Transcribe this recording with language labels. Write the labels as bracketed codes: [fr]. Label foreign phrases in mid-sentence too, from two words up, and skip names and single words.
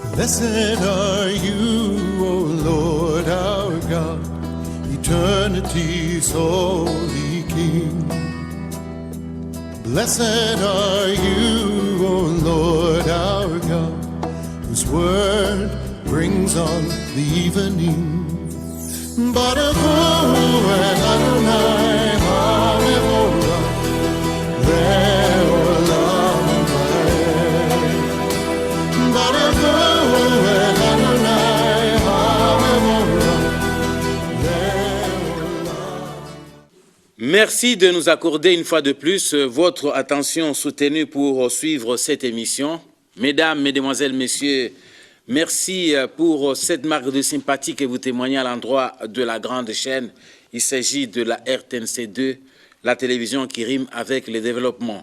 [en] Blessed are you, O Lord our God, eternity's holy King. Blessed are you, O Lord our God, whose word brings on the evening. [he] ברוך הוא את אדוני המבורך לעולם ועד. ברוך הוא את אדוני המבורך לעולם. [fr] Merci de nous accorder une fois de plus votre attention soutenue pour suivre cette émission. Mesdames, Mesdemoiselles, Messieurs, merci pour cette marque de sympathie que vous témoignez à l'endroit de la grande chaîne. Il s'agit de la RTNC2, la télévision qui rime avec le développement.